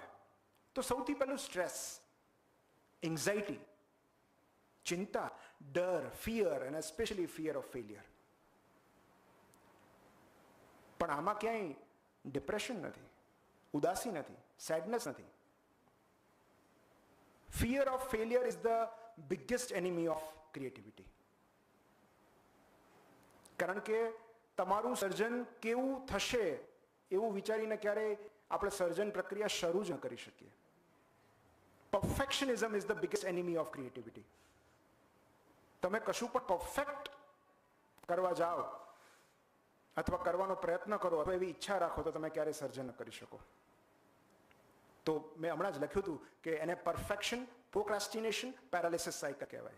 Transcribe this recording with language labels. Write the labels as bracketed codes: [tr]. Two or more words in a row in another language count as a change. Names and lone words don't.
[gu] તો સૌથી પહેલું [en] stress, anxiety, [gu] ચિંતા, ડર, ફિયર, અને [en] specially fear of failure. [gu] પણ આમાં ક્યાંય ડિપ્રેશન નથી, ઉદાસી નથી, સેડનેસ નથી. [en] Fear of failure is the biggest enemy of creativity. [gu] કારણ કે તમારું સર્જન કેવું થશે એવું વિચારીને ક્યારેય આપણે સર્જન પ્રક્રિયા શરૂ જ ન કરી શકીએ. [en] Perfectionism is the biggest enemy of creativity. [gu] તમે કશું પણ પરફેક્ટ કરવા જાઓ અથવા કરવાનો પ્રયત્ન કરો અથવા એવી ઈચ્છા રાખો તો તમે ક્યારેય સર્જન ન કરી શકો. તો મેં હમણાં જ લખ્યું હતું કે એને [en] perfection, procrastination, paralysis cycle [gu] કહેવાય.